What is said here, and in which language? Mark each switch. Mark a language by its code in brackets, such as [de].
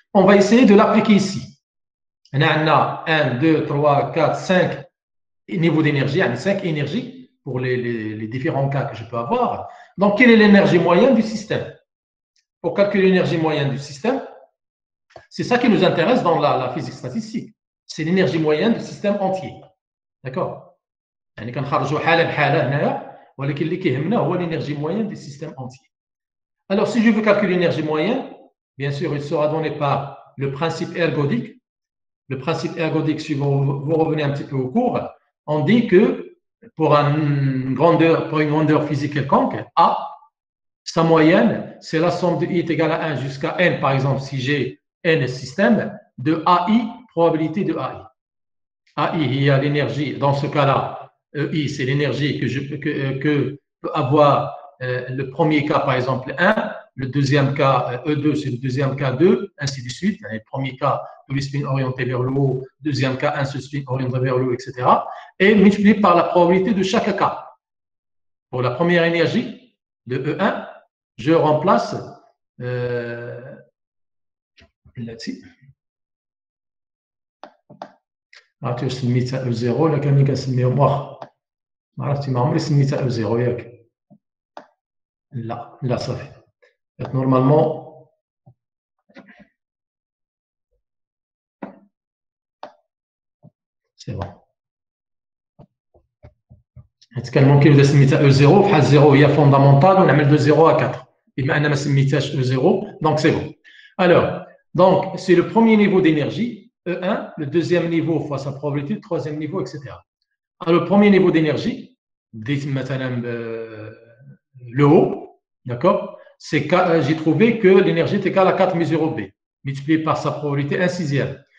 [fr] On va essayer de l'appliquer ici. On a 1, 2, 3, 4, 5 niveaux d'énergie, 5 énergies pour les différents cas que je peux avoir. Donc, quelle est l'énergie moyenne du système? Pour calculer l'énergie moyenne du système, c'est ça qui nous intéresse dans la physique statistique. C'est l'énergie moyenne du système entier. D'accord? [ar] يعني كنخرجوا حاله بحاله هنايا ولكن اللي كيهمنا هو [fr] l'énergie moyenne du système entier. Alors, si je veux calculer l'énergie moyenne, bien sûr, il sera donné par le principe ergodique. Le principe ergodique, si vous revenez un petit peu au cours, on dit que pour une grandeur physique quelconque, A, sa moyenne, c'est la somme de I est égale à 1 jusqu'à N, par exemple, si j'ai N système, de AI, probabilité de AI. AI, il y a l'énergie, dans ce cas-là, EI, c'est l'énergie que peut avoir le premier cas, par exemple, 1, le deuxième cas, E2, c'est le deuxième cas 2, ainsi de suite. Le premier cas, tous les spins orientés vers le haut, deuxième cas, un seul spin orienté vers le haut, etc. Et multiplié par la probabilité de chaque cas. Pour la première énergie de E1, je remplace là-dessus. [ar] عرفتي واش سميتها او زيرو ولا كاملين كنسميهم واخا ما عرفتي ما عمري سميتها او زيرو ياك لا صافي نورمالمون سي بون كان ممكن إذا سميتها E0 بحال 0 هي فوندامونتال ونعمل [fr] de 0 à 4 [ar] بما أن ما سميتهاش E0 [fr] donc c'est bon. Alors, donc c'est le premier niveau d'énergie, E1, le deuxième niveau fois sa probabilité, le troisième niveau, etc. Alors, le premier niveau d'énergie, le haut, d'accord, j'ai trouvé que l'énergie est égale à 4 μ0 B, multiplié par sa probabilité 1 sixième.